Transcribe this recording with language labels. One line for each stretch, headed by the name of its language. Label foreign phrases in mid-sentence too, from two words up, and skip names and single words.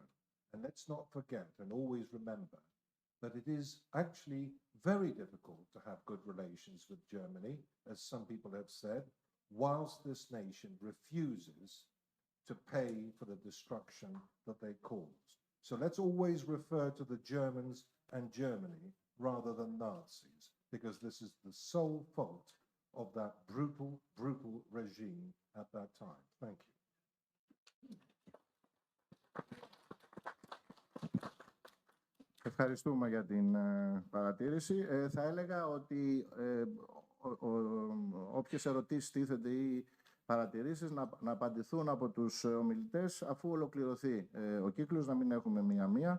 English: And let's not forget and always remember that it is actually very difficult to have good relations with Germany, as some people have said, whilst this nation refuses to pay for the destruction that they caused. So let's always refer to the Germans and Germany rather than Nazis, because this is the sole fault of that brutal, brutal regime at that time. Thank you.
Greek: Ευχαριστούμε για την παρατήρηση. Θα έλεγα ότι όποιες ερωτήσεις τίθενται ή παρατηρήσεις να απαντηθούν από τους ομιλητές αφού ολοκληρωθεί ο κύκλος, να μην έχουμε μία-μία.